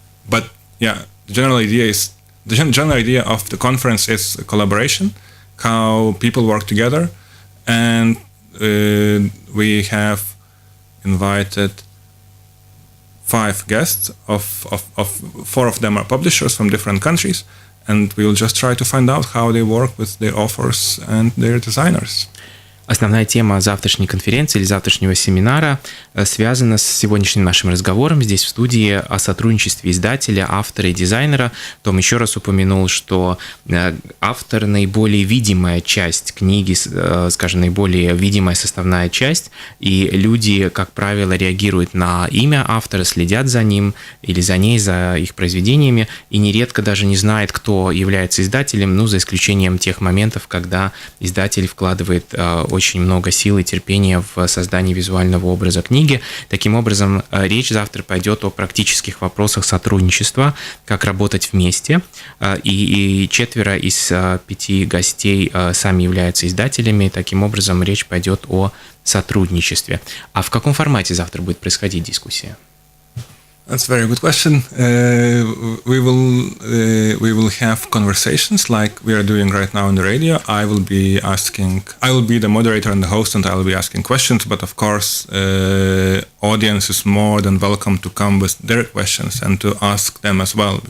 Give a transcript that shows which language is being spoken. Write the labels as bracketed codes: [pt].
[en] But yeah, the general idea is the general idea of the conference is collaboration, how people work together, and we have invited 5 guests. Of 4 of them are publishers from different countries, and we will just try to find out how they work with their authors and their designers. [ru] Основная тема завтрашней конференции или завтрашнего семинара связана с сегодняшним нашим разговором здесь в студии о сотрудничестве издателя, автора и дизайнера. Том еще раз упомянул, что автор – наиболее видимая часть книги, скажем, наиболее видимая составная часть, и люди, как правило, реагируют на имя автора, следят за ним или за ней, за их произведениями, и нередко даже не знают, кто является издателем, ну, за исключением тех моментов, когда издатель вкладывает очень много сил и терпения в создании визуального образа книги. Таким образом, речь завтра пойдет о практических вопросах сотрудничества, как работать вместе. И 4 из 5 гостей сами являются издателями. Таким образом, речь пойдет о сотрудничестве. А в каком формате завтра будет происходить дискуссия? [en] That's a very good question. We will have conversations like we are doing right now on the radio. I will be the moderator and the host, and I will be asking questions. But of course, audience is more than welcome to come with their questions and to ask them as well.